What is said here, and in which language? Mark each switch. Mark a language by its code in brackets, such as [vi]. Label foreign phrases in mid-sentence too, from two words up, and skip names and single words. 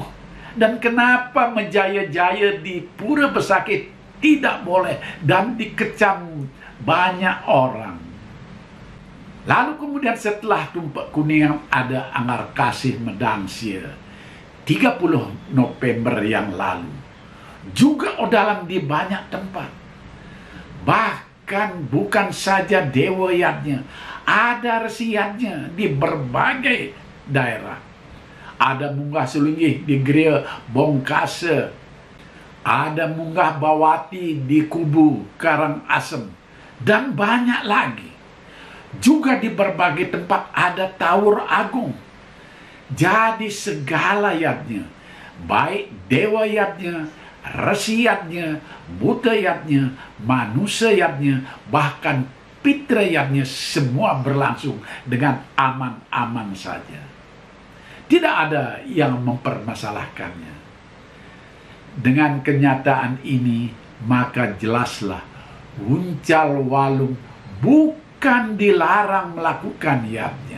[id] Dan kenapa menjaya-jaya di Pura Besakih tidak boleh dan dikecam banyak orang? Lalu kemudian setelah Tumpak Kuningan ada Anggar Kasih Medangsia 30 November yang lalu. Juga odalan di banyak tempat. Bahkan bukan saja dewa yatnya, ada resi yatnya di berbagai daerah. Ada munggah Sulingih di Gria Bongkase, ada munggah Bawati di Kubu Karangasem, dan banyak lagi. Juga di berbagai tempat ada Tawur Agung. Jadi segala yatnya, baik dewa yatnya, resi yatnya, buta yatnya, manusia yatnya, bahkan pitra yatnya, semua berlangsung dengan aman-aman saja. Tidak ada yang mempermasalahkannya. Dengan kenyataan ini, maka jelaslah Wuncal Walung bukan dilarang melakukan yatnya.